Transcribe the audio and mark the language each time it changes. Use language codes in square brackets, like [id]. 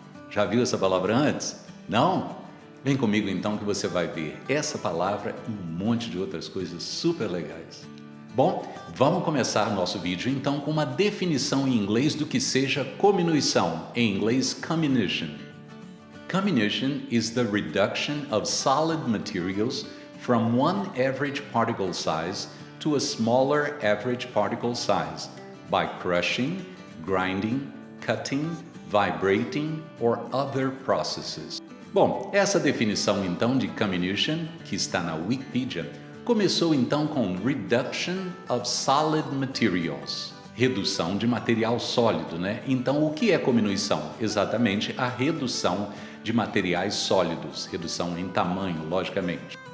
[pt] Já viu essa palavra antes? Não? Vem comigo então que você vai ver essa palavra e um monte de outras coisas super legais. Bom, vamos começar nosso vídeo então com uma definição em inglês do que seja cominuição, em inglês comminution. [en] Comminution is the reduction of solid materials from one average particle size to a smaller average particle size by crushing, grinding, cutting, vibrating or other processes. [pt] Bom, essa definição então de comminution, que está na Wikipedia, começou então com [en] Reduction of Solid Materials, [pt] redução de material sólido, né? Então, o que é cominuição? Exatamente a redução de materiais sólidos, redução em tamanho, logicamente.